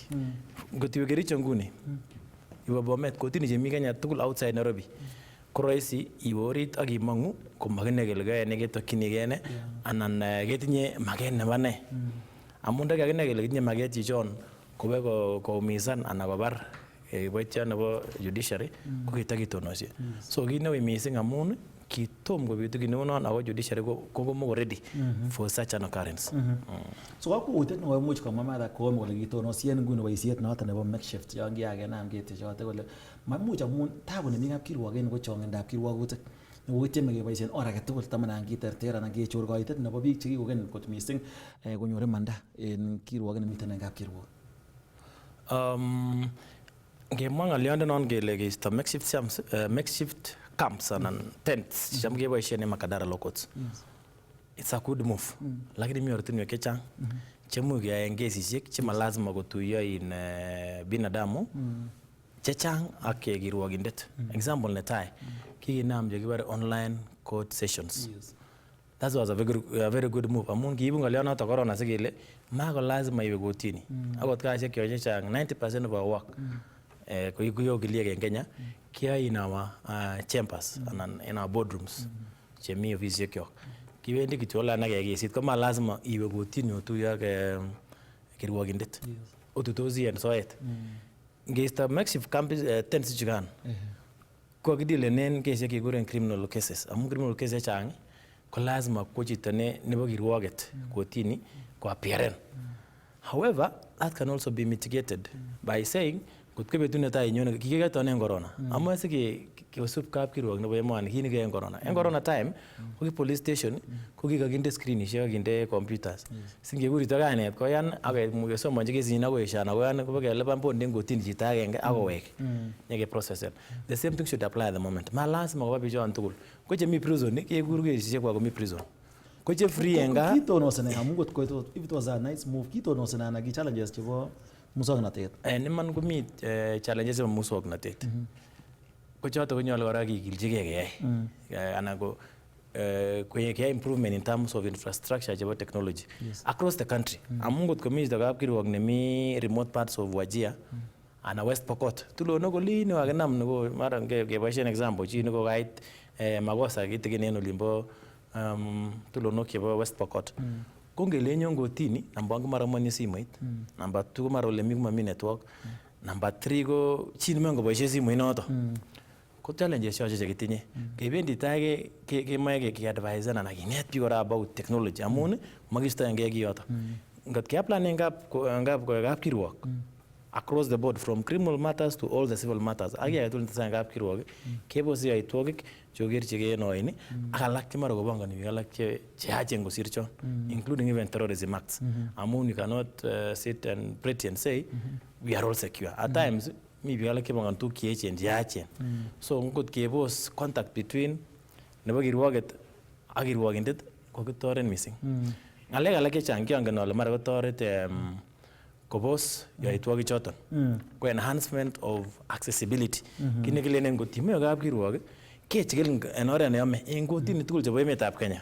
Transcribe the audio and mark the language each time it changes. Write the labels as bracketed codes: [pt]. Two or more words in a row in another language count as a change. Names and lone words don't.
[kln] Ngotiwe Kericho nguni iwe Bomet kotini chemi Kenya tugul outside Nairobi ko rahisi iwe orit ak imong'u komakinai kele kayai ne ketokchinigei ne anan ketinye maket nebo ne. Amun ndakakinai kele kitinye maket chichon kowe koumisan anan kobar kiboitiot nebo judiciary ko kitakitonosie. So kit neui missing amun kitom kobitu kit neu non ako judiciary ko [en] ready for such an occurrence. [kln] So kakwautiet nekoimuch komwa Martha Koome kole kitonosie en nguni boisiet noton nebo makeshift yon kiakenam ketechote kole maimuch amun tabu nemi kapkirwok en ko chong'indab kirwokutik nekokityeme keboisien or agetugul tamanan kiterter anan kechor koitet nebo biik chekikoken kot missing konyor imanda en kirwoket nemiten en kapkirwok. Ngemwa ng'oliondenon kele keisto [en] makeshift camps [kln] anan tents cham keboisien en Makadara Law Courts. [en] It's a good move. [kln] Lakini mi ortinwek chechang chemuch keyaen kesisiek chema lazima kotuiyo in binadamu chechang ak kirwokindet. Example netai kikinam chekibore [en] online court sessions. That was a very good move. [kln] Amun kiibu ng'olionoto corona sikele mako lazima iwe kotini. Akot kasisiek kyok chechang [en] 90% of our work [kln] kuyokiliek en Kenya kiyoe [en] in our chambers [kln] anan [en] in our boardrooms [kln] chemi ofisisiek kyok. Kibendi kityo olan ak kesit ko ma lazima iwe kotini otuiyo ak kirwokindet. Otutosi en soet. Ngeisto [en] makeshift tents [kln] chukan ko kidilenen kesisiek kekuren [en] criminal cases. [kln] Amun [en] criminal cases [kln] chechang ko lazima ko chito nebo kirwoket kotini ko appearen. [en] However, that can also be mitigated by saying [kln] kut ko betut netai inyone kiketonen corona. Amoe kosub kapkirwok nebo emoni kit nekiyai en corona. En corona time ko ki police station ko kikakinde screenishek akinde computers. Singekur chito kainet koyan ak kesomonchi kesinyin akoi eshan akoyan kobakelipan bond en kotini chito agenge akowek nyekeprocessen. [en] The same thing should apply at the moment. [kln] Ma lazima koba bichon tugul. Ko chemi prison kekur kesishek kwa komi prison. Ko che free en gaa kitonose amun kot ko [en] if it was a nice move [kln] kitonose na ki challenges chebo muswoknotet. En iman komi challenges chebo muswoknotet. Ko choto konyolu kora kikilchigei keyai. Anan ko keyai [en] improvement in terms of infrastructure chebo technology across the country. [kln] Amun kot komi chito kapkirwok nemi [en] remote parts [kln] of Wajir ana West Pokot. Tulonok olin kakinam nebo mara keboisien example chi neko kait makosa kitikin en olimbo tulonok chebo West Pokot. Ko ngele nyon kotini namba 1 mara moni simoit, namba 2 ko mara ole mi network, namba 3 ko chi nemengo boisie simoit noto. Ko challenges choche chekitinye. Kebendi tai kemoe ke-advise anan kinet biik kora about technology amun makistoengei kiyoto. Ngot keaplanen kapkirwok [en] across the board from criminal matters to all the civil matters. [kln] Ak yai tugul netesetai kapkirwok kebose yoitwogik chokerchigei en oin ak alak chemara kobongoni biik alak cheyachen kosir chon, [en] including even terrorism acts. Amun you cannot sit and pretend say we are all secure. [kln] At times mi biik alak chebongoni tuguk cheechen cheyachen. So ngot kebos [en] contact between [kln] nebo kirwoket ak kirwokindet ko kitoret missing. Ngalek alak chechang kiongen ale mara kotoret kobos yoitwogik choton. Ko [en] enhancement of accessibility. [kln] Kit nekilenen ngot imoe kapkirwok kechikil en oret neyome en kotini tugul chebo emetab Kenya.